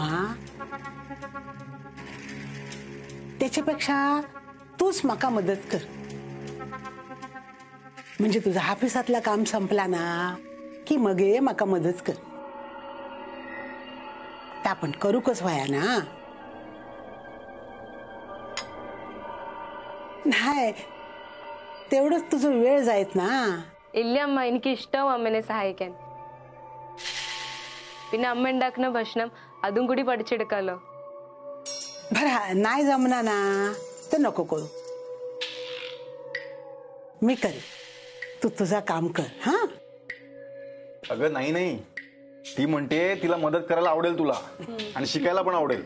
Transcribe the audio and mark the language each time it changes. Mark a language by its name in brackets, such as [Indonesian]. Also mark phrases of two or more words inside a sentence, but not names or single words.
[Marathi] हा त्याच्यापेक्षा तूच माका मदत कर, म्हणजे तुझा ऑफिसातला काम संपला ना की मग ये माका मदत कर. त्या आपण करू कस व्हाया ना. नाही तेवढंच तुझं वेळ जायत ना. [Malayalam] ഇല്ല അമ്മ, എനിക്ക് ഇഷ്ടവും അമ്മനെ സഹായിക്കാൻ. പിന്നെ അമ്മ ഉണ്ടാക്കുന്ന ഭക്ഷണം അതും കൂടി പഠിച്ചെടുക്കാലോ. [Marathi] बरं नाही जमना ना तर नको करू, मी करेन. तू तुझा काम कर. हा अगं नाही नाही, ती म्हणते तिला मदत करायला आवडेल तुला, आणि शिकायला पण आवडेल.